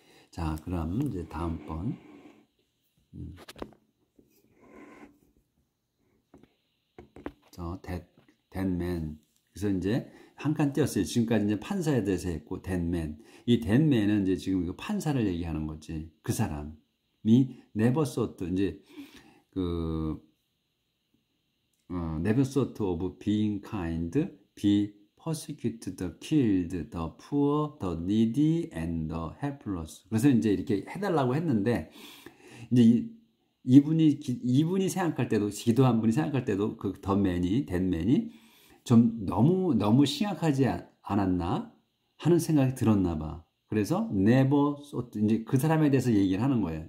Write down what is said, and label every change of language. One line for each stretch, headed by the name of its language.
Korean: 자, 그럼 이제 다음번
English: of that man.
Korean: 그래서 이제 한 칸 띄었어요. 지금까지 이제 판사에 대해서 했고,
English: that man.
Korean: 이
English: that man
Korean: 은 이제 지금 이거 판사를 얘기하는 거지. 그 사람이
English: never thought, 이제 never thought of being kind, be persecuted, the killed, the poor, the needy, and the helpless.
Korean: 그래서 이제 이렇게 해달라고 했는데, 이제 이분이 생각할 때도, 기도한 분이 생각할 때도 그 that man이 좀 너무 심각하지 않았나 하는 생각이 들었나 봐. 그래서
English: never thought,
Korean: 이제 그 사람에 대해서 얘기를 하는 거예요.